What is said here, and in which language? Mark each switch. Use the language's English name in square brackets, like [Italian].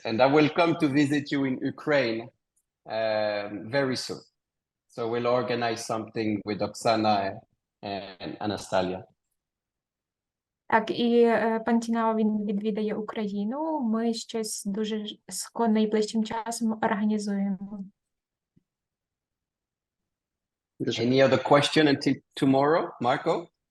[English] And I will come to visit you in Ukraine very soon. So we'll organize something with Oksana and Anastasia. [Ukrainian] Так, і пан Тінео, він відвідає Україну. Ми щось дуже найближчим часом організуємо. [English] Any other question until tomorrow, Marco?